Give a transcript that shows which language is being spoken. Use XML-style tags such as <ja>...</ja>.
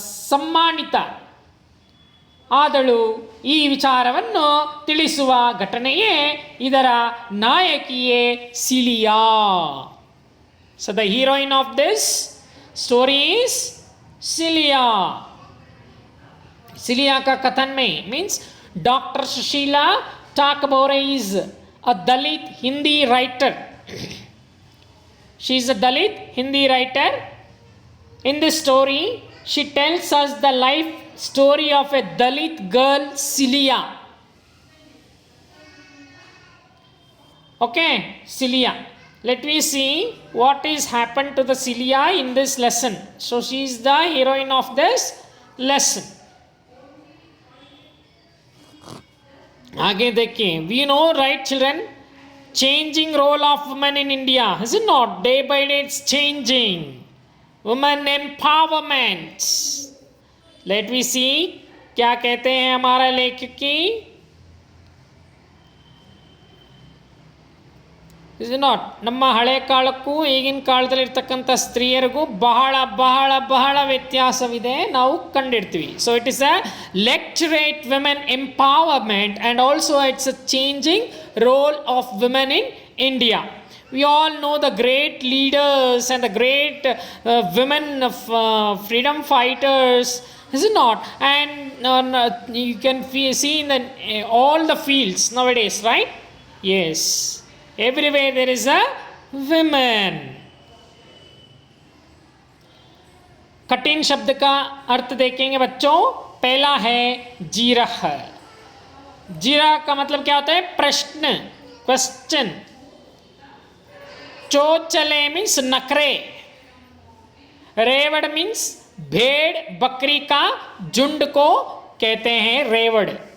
<kn>ಸಮ್ಮಾನಿತ ಆದಳು ಈ ವಿಚಾರವನ್ನು ತಿಳಿಸುವ ಘಟನೆಯೇ ಇದರ ನಾಯಕಿಯೇ cilia.</kn> <en>So the heroine of this story is Celia.</en> <hi>Cilia का कथन में</hi> <en>Means doctor Sushila Takbhaure is a Dalit Hindi writer. She is a Dalit Hindi writer. In this story she tells us the life story of a Dalit girl Silia. Okay, Silia. Let me see what is happened to the Silia in this lesson. So she is the heroine of this lesson.</en> <hi>आगे देखिए,</hi> <en>we know right children, changing role of women in India, is it not? Day by day it's changing. Women empowerment. Let me see</en> <hi>क्या कहते हैं हमारा लेखक की.</hi> <en>is not</en> <kn>ನಮ್ಮ ಹಳೆ ಕಾಲಕ್ಕೂ ಈಗಿನ ಕಾಲದಲ್ಲಿರ್ತಕ್ಕಂಥ ಸ್ತ್ರೀಯರಿಗೂ ಬಹಳ ಬಹಳ ಬಹಳ ವ್ಯತ್ಯಾಸವಿದೆ, ನಾವು ಕಂಡಿಡ್ತೀವಿ.</kn> <en>So it is a lecture at women empowerment and also it's a changing role of women in India. We all know the great leaders and the great women of freedom fighters, is it not? And you can see in the, all the fields nowadays, right? Yes. Everywhere there is a women.</en> <hi>कठिन शब्द का अर्थ देखेंगे बच्चों. पहला है जीरह. जीरह का मतलब क्या होता है? प्रश्न, क्वेश्चन. चोचले मीन्स नखरे. रेवड़ मीन्स भेड़ बकरी का झुंड को कहते हैं रेवड़.</hi>